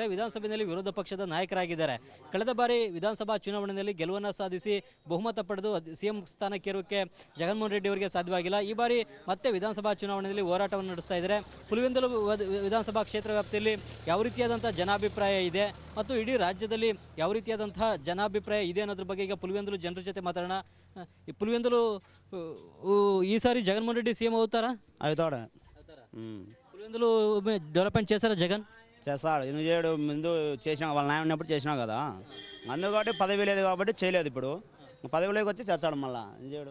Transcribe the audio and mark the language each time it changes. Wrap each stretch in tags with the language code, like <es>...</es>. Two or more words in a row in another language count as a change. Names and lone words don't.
<kn>ವಿಧಾನಸಭೆಯಲ್ಲಿ ವಿರೋಧ ಪಕ್ಷದ ನಾಯಕರಾಗಿದ್ದಾರೆ. ಕಳೆದ ಬಾರಿ ವಿಧಾನಸಭಾ ಚುನಾವಣೆಯಲ್ಲಿ ಗೆಲುವನ್ನು ಸಾಧಿಸಿ ಬಹುಮತ ಪಡೆದು ಸಿಎಂ ಸ್ಥಾನಕ್ಕೇರೋಕೆ ಜಗನ್ಮೋಹನ್ ರೆಡ್ಡಿ ಅವರಿಗೆ ಸಾಧ್ಯವಾಗಿಲ್ಲ. ಈ ಬಾರಿ ಮತ್ತೆ ವಿಧಾನಸಭಾ ಚುನಾವಣೆಯಲ್ಲಿ ಹೋರಾಟವನ್ನು ನಡೆಸ್ತಾ ಇದ್ದಾರೆ. ಪುಲಿವೆಂದಲು ವಿಧಾನಸಭಾ ಕ್ಷೇತ್ರ ವ್ಯಾಪ್ತಿಯಲ್ಲಿ ಯಾವ ರೀತಿಯಾದಂಥ ಜನಾಭಿಪ್ರಾಯ ಇದೆ ಮತ್ತು ಇಡೀ ರಾಜ್ಯದಲ್ಲಿ ಯಾವ ರೀತಿಯಾದಂತಹ ಜನಾಭಿಪ್ರಾಯ ಇದೆ ಅನ್ನೋದ್ರ ಬಗ್ಗೆ ಈಗ ಪುಲಿವೆಂದಲು ಜನರ ಜೊತೆ ಮಾತಾಡೋಣ.</kn> <te>ఈ పులివెందులు ఈసారి జగన్మోహన్ రెడ్డి సీఎం అవుతారా? అవుతాడు. పులివెందులు డెవలప్మెంట్ చేశారా జగన్? చేస్తాడు. ఎందుకు చేయడు? ముందు చేసినా, వాళ్ళ నాయన ఉన్నప్పుడు చేసినా కదా. అందుకని పదవి లేదు కాబట్టి చేయలేదు. ఇప్పుడు పదవిలోకి వచ్చి చేస్తాడు మళ్ళీ. ఎందుకు చేయడు?</te>